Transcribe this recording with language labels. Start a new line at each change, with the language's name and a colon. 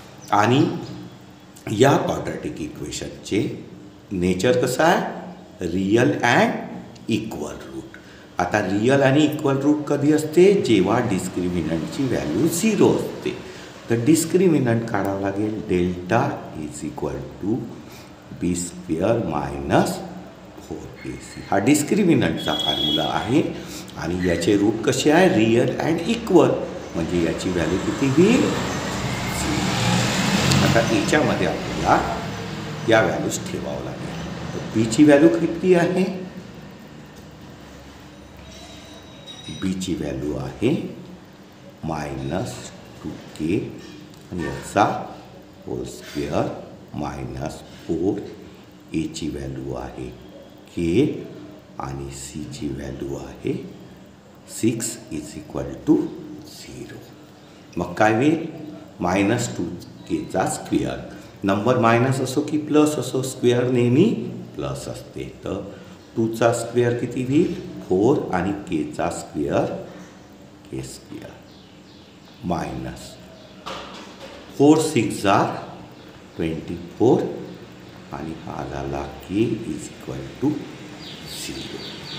Marathi: आणि या क्वाड्रॅटिक इक्वेशनचे नेचर कसं आहे रियल अँड इक्वल रूट. आता रियल आणि इक्वल रूट कधी असते जेव्हा डिस्क्रिमिनंटची व्हॅल्यू 0 असते. तर डिस्क्रिमिनंट काढावं लागेल.
English: Delta is equal to b square -4ac.
Marathi: हा डिस्क्रिमिनंटचा फॉर्म्युला आहे आणि याचे रूट कसे आहे रियल अँड इक्वल, म्हणजे याची व्हॅल्यू किती होईल 0. आता याच्यामध्ये आपल्याला या व्हॅल्यूज ठेवावं लागेल. तर बीची व्हॅल्यू किती आहे, बीची व्हॅल्यू आहे -2k आणि याचा होल स्क्वेअर -4. एची व्हॅल्यू आहे के आणि सीची व्हॅल्यू आहे 6
English: Is equal to 0.
Marathi: मग काय होईल -2kचा स्क्वेअर. नंबर मायनस असो की प्लस असो स्क्वेअर नेहमी प्लस असते. तर 2चा स्क्वेअर किती होईल 4 आणि केचा स्क्वेअर के स्क्वेअर -4 6 24 आणि हा झाला के
English: Is equal to 0.